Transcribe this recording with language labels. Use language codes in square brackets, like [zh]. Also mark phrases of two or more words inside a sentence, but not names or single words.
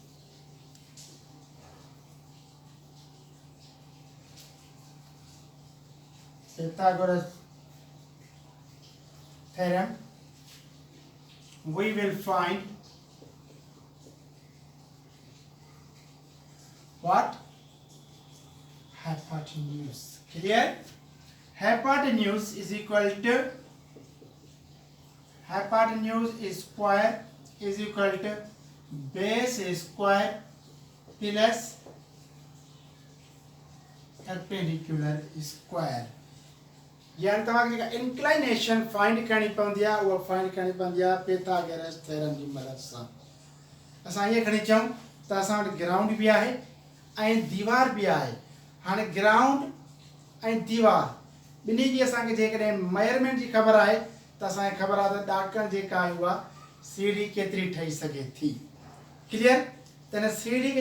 [en] we will find what hypotenuse clear hypotenuse is equal to hypotenuse is square is equal to base square plus perpendicular square [sd] यानी तव्हांखे जेका इंक्लाइनेशन फाइंड करणी पवंदी आहे उहा फाइंड करणी पवंदी आहे Pythagoras theorem जी मदद सां असां ईअं खणी चऊं त असां वटि ग्राउंड बि आहे ऐं दीवार बि आहे हाणे ग्राउंड ऐं दीवार ॿिन्ही जी असांखे जेकॾहिं मेजरमेंट जी ख़बर आहे त असांखे ख़बर आहे त ॾाकण जेका आहे उहा सीढ़ी केतिरी ठही सघे थी क्लियर त हिन सीढ़ी खे